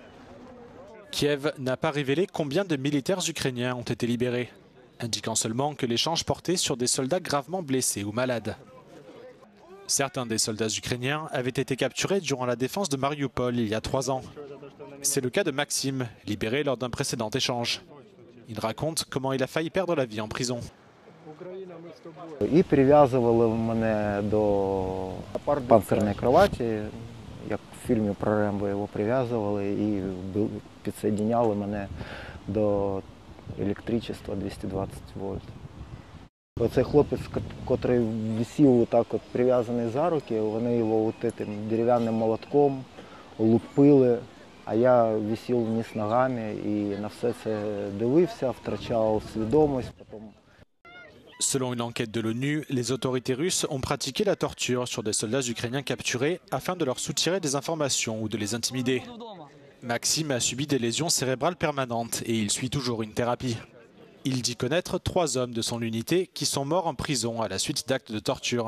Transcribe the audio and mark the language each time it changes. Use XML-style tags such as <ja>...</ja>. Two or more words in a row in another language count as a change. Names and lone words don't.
<fr>Kiev n'a pas révélé combien de militaires ukrainiens ont été libérés, indiquant seulement que l'échange portait sur des soldats gravement blessés ou malades. Certains des soldats ukrainiens avaient été capturés durant la défense de Mariupol il y a 3 ans. C'est le cas de Maxime, libéré lors d'un précédent échange. Il raconte comment il a failli perdre la vie en prison.</fr> <uk>І прив'язували мене до панцирні кроваті, як в фільмі про Рембо його прив'язували і підсоединяли мене до електричества 220 вольт. Оцей хлопець, який висів отак от прив'язаний за руки, вони його тим дерев'яним молотком лупили, а я висів вниз ногами і на все це дивився, втрачав свідомість.</uk> <fr>Selon une enquête de l'ONU, les autorités russes ont pratiqué la torture sur des soldats ukrainiens capturés afin de leur soutirer des informations ou de les intimider. Maxime a subi des lésions cérébrales permanentes et il suit toujours une thérapie. Il dit connaître 3 hommes de son unité qui sont morts en prison à la suite d'actes de torture.</fr>